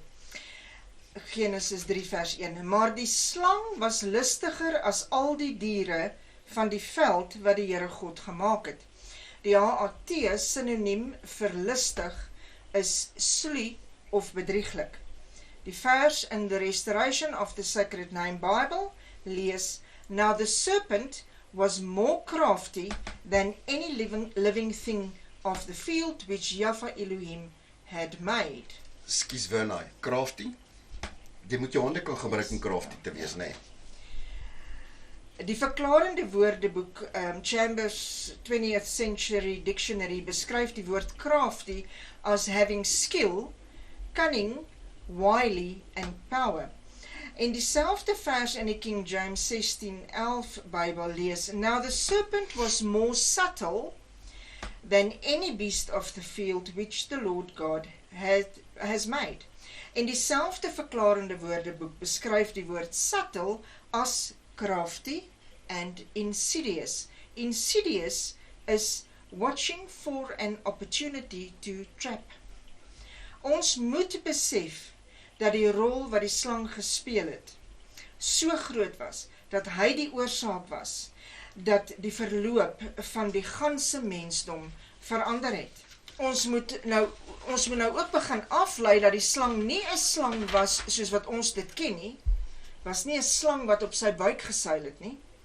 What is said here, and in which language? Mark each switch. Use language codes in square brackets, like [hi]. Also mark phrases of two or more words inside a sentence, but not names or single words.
[af] Genesis 3 vers 1. Maar die slang was listiger as al die diere van die veld wat die Here God gemaak het. Die HAT synoniem vir listig is sluw of bedrieglik. Die vers in [en] the Restoration of the Sacred Name Bible lees: Now the serpent was more crafty than any living thing of the field which Yahweh Elohim had made. [af] Skus Werner, crafty? Jy moet jou hande kan gebruik om crafty te wees, nee. Die verklarende woordeboek Chambers 20th Century Dictionary beskryf die woord crafty [en] as having skill, cunning, wily and power. [af] In dieselfde vers in die King James 16:11 Bybel lees: [en] Now the serpent was more subtle than any beast of the field which the Lord God has made. [af] En dieselfde verklarende woordeboek beskryf die woord subtle as [en] crafty and insidious. Insidious is watching for an opportunity to trap. [af] Ons moet besef dat die rol wat die slang gespeel het so groot was, dat hy die oorsaak was, dat die verloop van die ganse mensdom verander het. Ons moet nou ook begin aflei dat die slang nie 'n slang was soos wat ons dit ken nie, was nie 'n slang wat op sy buik geseil het nie.